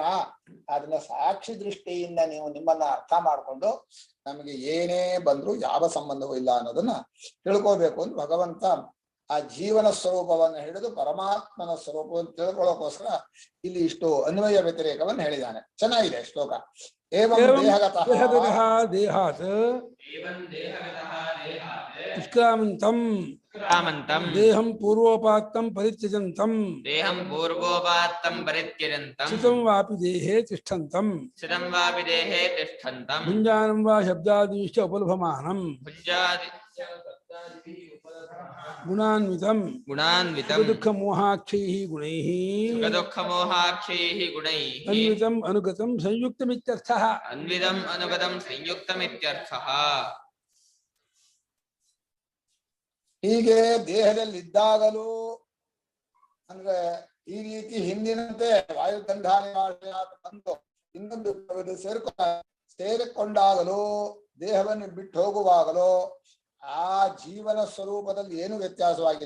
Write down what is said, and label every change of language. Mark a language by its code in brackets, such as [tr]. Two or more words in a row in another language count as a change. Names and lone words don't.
[kn] ಅದನ್ನ ಸಾಕ್ಷಿ ದೃಷ್ಟಿಯಿಂದ ನೀವು ನಿಮ್ಮನ್ನ ಅರ್ಥ ಮಾಡ್ಕೊಂಡು ನಮಗೆ ಏನೇ ಬಂದ್ರು ಯಾವ ಸಂಬಂಧವೂ ಇಲ್ಲ ಅನ್ನೋದನ್ನ ತಿಳ್ಕೋಬೇಕು ಅಂತ ಭಗವಂತ ಆ ಜೀವನ ಸ್ವರೂಪವನ್ನು ಹಿಡಿದು ಪರಮಾತ್ಮನ ಸ್ವರೂಪವನ್ನು ತಿಳ್ಕೊಳ್ಳೋಕೋಸ್ಕರ ಇಲ್ಲಿ ಇಷ್ಟು ಅನ್ವಯ ವ್ಯತಿರೇಕವನ್ನು ಹೇಳಿದ್ದಾನೆ. ಚೆನ್ನಾಗಿದೆ ಶ್ಲೋಕ. [sa] ಏವಂ ದೇಹಗತಃ ದೇಹಾತ್ ನಿಷ್ಕ್ರಾಮಂತಂ ದೇಹಂ ಪೂರ್ವೋಪಾತ್ತಂ ಪರಿತ್ಯಜಂತಂ ದೇಹಂ ಪೂರ್ವೋಪಾತ್ತಂ ಪರಿತ್ಯಜಂತಂ ಸ್ಥಿತಂ ವಾಪಿ ದೇಹೇ ತಿಷ್ಠಂತಂ ಸ್ಥಿತಂ ವಾಪಿ ದೇಹೇ ತಿಷ್ಠಂತಂ ಭುಂಜಾನಂ ವಾ ಶಬ್ದಾದಿಶ್ಚ ಉಪಲಭಮಾನಂ ಭುಂಜಾದಿ ಗುಣಾನ್ವಿತಂ ಗುಣಾನ್ವಿತಂ ದುಃಖ ಮೋಹಾಕ್ಷೈಃ ಗುಣೈಃ ಸುಖದುಃಖ ಮೋಹಾಕ್ಷೈಃ ಗುಣೈಃ ಅನ್ವಿತಂ ಅನುಗತಂ ಸಂಯುಕ್ತಮಿತ್ಯರ್ಥಃ. ಅನ್ವಿತಂ ಅನುಗತಂ ಸಂಯುಕ್ತಮಿತ್ಯರ್ಥಃ. [kn] ಹೀಗೆ ದೇಹದಲ್ಲಿದ್ದಾಗಲೂ ಅಂದ್ರೆ ಈ ರೀತಿ ಹಿಂದಿನಂತೆ ವಾಯುಗಂಧಾನಿ ಬಂದು ಇನ್ನೊಂದು ಸೇರಿಕೊಂಡಾಗಲೂ ದೇಹವನ್ನು ಬಿಟ್ಟು ಹೋಗುವಾಗಲೂ ಆ ಜೀವನ ಸ್ವರೂಪದಲ್ಲಿ ಏನು ವ್ಯತ್ಯಾಸವಾಗಿಲ್ಲ.